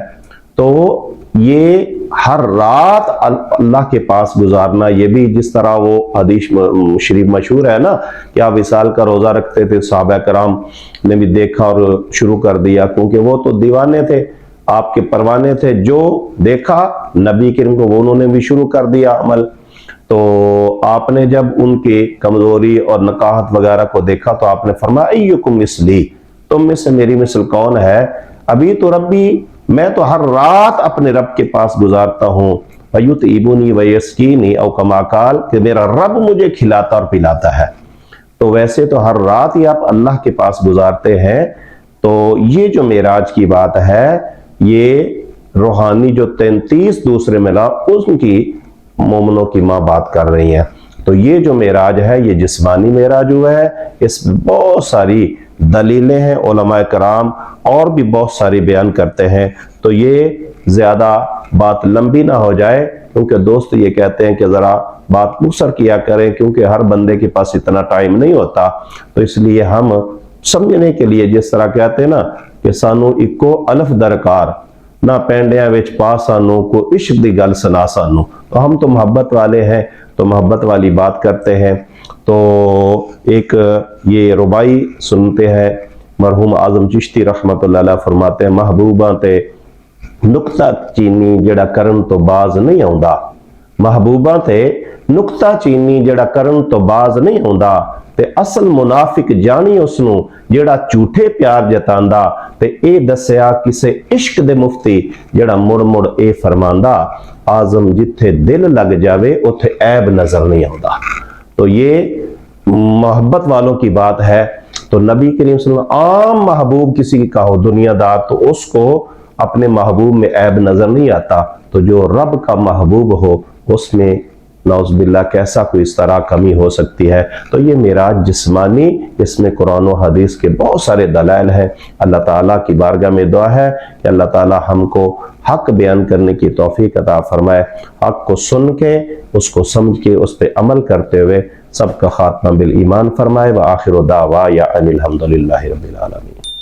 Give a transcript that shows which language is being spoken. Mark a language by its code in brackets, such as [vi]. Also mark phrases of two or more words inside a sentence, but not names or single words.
[ur] تو یہ ہر رات اللہ کے پاس گزارنا، یہ بھی جس طرح وہ حدیث شریف مشہور ہے نا کہ آپ وصال کا روزہ رکھتے تھے، صحابہ کرام نے بھی دیکھا اور شروع کر دیا، کیونکہ وہ تو دیوانے تھے، آپ کے پروانے تھے، جو دیکھا نبی کریم کو وہ انہوں نے بھی شروع کر دیا عمل۔ تو آپ نے جب ان کی کمزوری اور نقاہت وغیرہ کو دیکھا تو آپ نے فرمایا [ar] ایکم مثلی، [ur] تم میں سے میری مثل کون ہے؟ ابھی تو ربی، میں تو ہر رات اپنے رب کے پاس گزارتا ہوں، [ar] وَيُطْعِمُنِي وَيَسْقِينِي او کما قال، [ur] کہ میرا رب مجھے کھلاتا اور پلاتا ہے۔ تو ویسے تو ہر رات ہی آپ اللہ کے پاس گزارتے ہیں۔ تو یہ جو معراج کی بات ہے یہ روحانی جو 33 دوسرے ملا ان کی مومنوں کی ماں بات کر رہی ہیں۔ تو یہ جو معراج ہے یہ جسمانی معراج ہوا ہے، اس میں بہت ساری دلیلیں ہیں، علماء کرام اور بھی بہت ساری بیان کرتے ہیں۔ تو یہ زیادہ بات لمبی نہ ہو جائے، کیونکہ دوست یہ کہتے ہیں کہ ذرا بات مختصر کیا کریں، کیونکہ ہر بندے کے پاس اتنا ٹائم نہیں ہوتا، تو اس لیے ہم سمجھنے کے لیے جس طرح کہتے ہیں نا کہ [pa] سانو اکو الف درکار نہ پینڈیاں وچ پا سانو کو عشق دی گل سنا سانو، [ur] تو ہم تو محبت والے ہیں تو محبت والی بات کرتے ہیں۔ تو ایک یہ ربائی سنتے ہیں، مرحوم اعظم چشتی رحمت اللہ علیہ فرماتے ہیں [pa] محبوباں تے نکتہ چینی جڑا کرن تو باز نہیں آوندا، محبوباں تے نکتہ چینی جڑا کرن تو باز نہیں آوندا، تے اصل منافق جانی اس نو جڑا جھوٹے پیار جتاندا، تے اے دسیا کسے عشق دے مفتی جڑا مڑ مڑ اے فرماندا، اعظم جتھے دل لگ جاوے اوتھے عیب نظر نہیں آتا. [ur] تو یہ محبت والوں کی بات ہے. تو نبی کریم [ar] صلی اللہ علیہ وسلم [ur] عام محبوب کسی کا ہو دنیادار، تو اس کو اپنے محبوب میں عیب نظر نہیں آتا. تو جو رب کا محبوب ہو اس میں نعوذباللہ کیسا کوئی اس طرح کمی ہو سکتی ہے. تو یہ معراج جسمانی، اس میں قرآن اور حدیث کے بہت سارے دلائل ہیں. اللہ تعالیٰ کی بارگاہ میں دعا ہے کہ اللہ تعالیٰ ہم کو حق بیان کرنے کی توفیق عطا فرمائے، حق کو سن کے اس کو سمجھ کے اس پر عمل کرتے ہوئے سب کا خاتمہ [ar] بالإيمان [ur] فرمائے. [ar] وآخر دعوانا أن الحمد لله رب العالمين.